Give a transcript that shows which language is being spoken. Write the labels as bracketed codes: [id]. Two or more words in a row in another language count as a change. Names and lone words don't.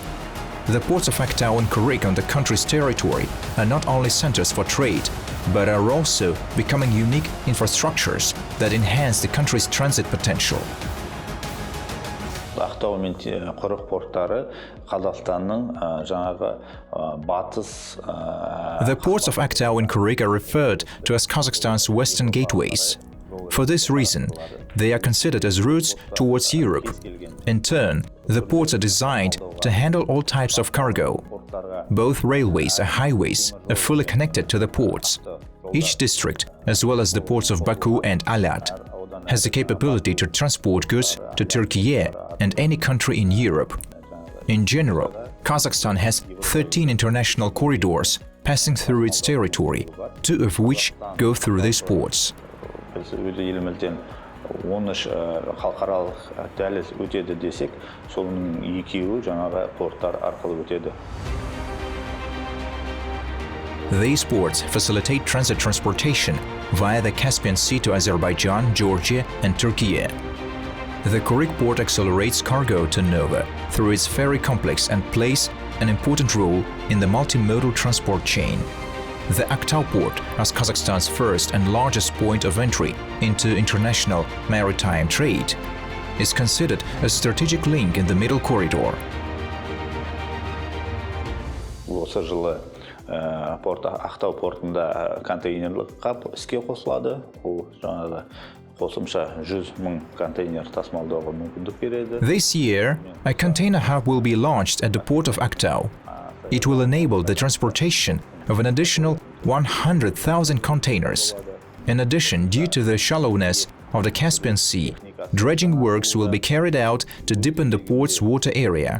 [en] The ports of Aktau and Kuryk on the country's territory are not only centers for trade, but are also becoming unique infrastructures that enhance the country's transit potential. [kk] Aktau and Kuryk portları Qazaqstanның жаңағы батыс [en] The ports of Aktau and Kuryk are referred to as Kazakhstan's western gateways. For this reason, they are considered as routes towards Europe. In turn, the ports are designed to handle all types of cargo. Both railways and highways are fully connected to the ports. Each district, as well as the ports of Baku and Alat, has the capability to transport goods to Turkey and any country in Europe. In general, Kazakhstan has 13 international corridors passing through its territory, 2 of which go through these ports. [kk] Халықаралық дәліз өтеді десек, соның екеуі жаңағы порттар арқылы өтеді. [en] These ports facilitate transit transportation via the Caspian Sea to Azerbaijan, Georgia and Turkey. The Kuryk port accelerates cargo turnover through its ferry complex and plays an important role in the multimodal transport chain. The Aktau port, as Kazakhstan's first and largest point of entry into international maritime trade, is considered a strategic link in the middle corridor. [kk] Осы жылы Ақтау портында контейнерлік қап іске қосылады. Ол жаңағы қосымша 100,000 контейнер тасымалдауға мүмкіндік береді. [en] This year, a container hub will be launched at the port of Aktau. It will enable the transportation of an additional 100,000 containers. In addition, due to the shallowness of the Caspian Sea, dredging works will be carried out to deepen the port's water area.